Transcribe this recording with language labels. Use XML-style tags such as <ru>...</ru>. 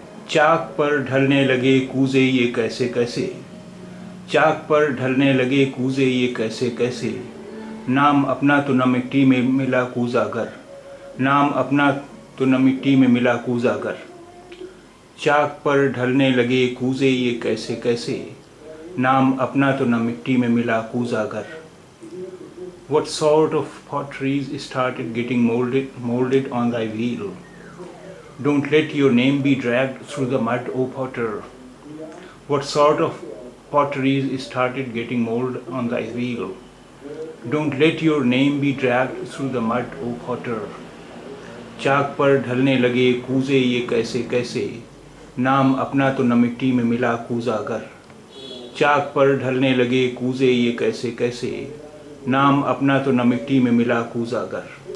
<hi>चाक पर ढलने लगे कूजे ये कैसे कैसे, चाक पर ढलने लगे कूजे ये कैसे कैसे, नाम अपना तो न मिट्टी में मिला कूजा घर, नाम अपना तो न मिट्टी में मिला कूजा घर। चाक पर ढलने लगे कूजे ये कैसे कैसे, नाम अपना तो न मिट्टी में मिला कूजा घर।</hi> <en>What sort of potteries started getting molded on thy wheel? Don't let your name be dragged through the mud, O potter. What sort of potteries started getting molded on thy wheel? Don't let your name be dragged through the mud, O potter.</en> <hi>चाक पर ढलने लगे कूजे ये कैसे कैसे, नाम अपना तो न मिट्टी में मिला कूजा घर। चाक पर ढलने लगे कूजे ये कैसे कैसे, नाम अपना तो न मिट्टी में मिला कूजा घर।</hi>